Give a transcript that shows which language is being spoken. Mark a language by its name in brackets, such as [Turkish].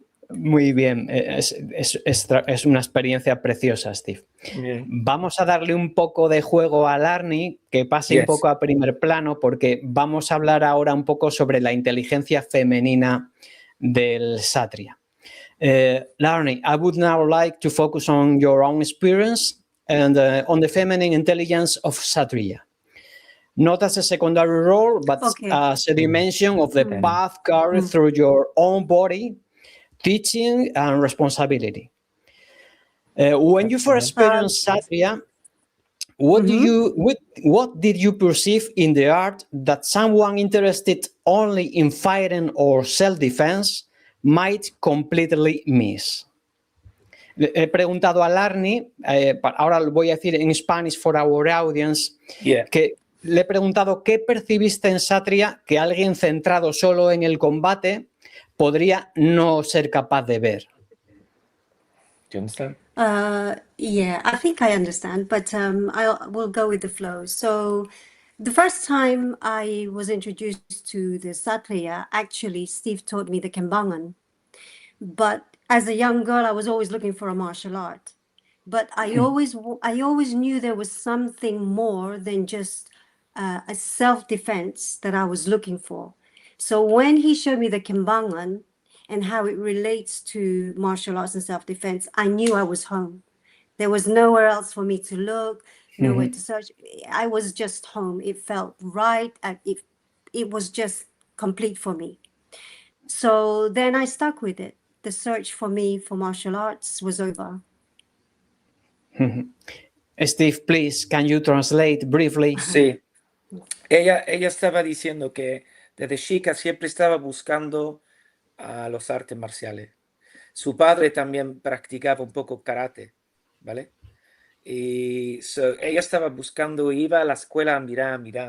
[Spanish] Muy bien, es una experiencia preciosa, Steve. Bien. Vamos a darle un poco de juego a Larny, que pase un [English] Yes. [Spanish] poco a primer plano, porque vamos a hablar ahora un poco sobre la inteligencia femenina del Satria. [English] Larny, I would now like to focus on your own experience and on the feminine intelligence of Satria. Not as a secondary role, but as a dimension of the path carried through your own body, teaching and responsibility. When you first experienced Satria, what did you perceive in the art that someone interested only in fighting or self-defense might completely miss? [Spanish] Le he preguntado a Larny, ahora lo voy a decir en [English] Spanish for our audience, [Spanish] que le he preguntado qué percibiste en Satria que alguien centrado solo en el combate podría no ser capaz de ver. [English] Do you understand? Yeah, I think I understand, but I will go with the flow. So, the first time I was introduced to the Satya, actually, Steve taught me the Kembangan. But as a young girl, I was always looking for a martial art. But I always knew there was something more than just a self-defense that I was looking for. So when he showed me the Kembangan and how it relates to martial arts and self-defense, I knew I was home. There was nowhere else for me to look, nowhere to search. I was just home. It felt right. It was just complete for me. So then I stuck with it. The search for me for martial arts was over. Steve, please, can you translate briefly? [Spanish] Sí. Ella estaba diciendo que desde chica siempre estaba buscando a los artes marciales. Su padre también practicaba un poco karate, ¿vale? Y ella estaba buscando, iba a la escuela a mirar.